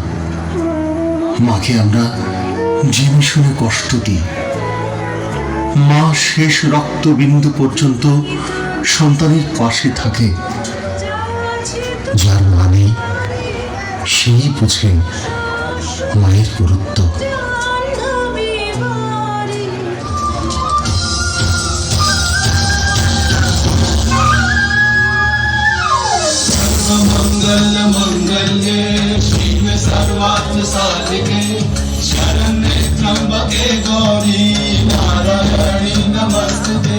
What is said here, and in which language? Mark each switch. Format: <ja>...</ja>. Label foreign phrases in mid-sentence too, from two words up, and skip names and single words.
<bn>মাকে আমরা জেনে শুনে কষ্ট দিই। মা শেষ রক্তবিন্দু পর্যন্ত সন্তানের পাশে থাকে। যার মানে সেই বুঝে মায়ের গুরুত্ব।</bn> <sa>मंगल मंगल्ये शिव सर्वार्थ साधिके शरण्ये त्र्यंबके गौरी नारायणी नमस्ते।</sa>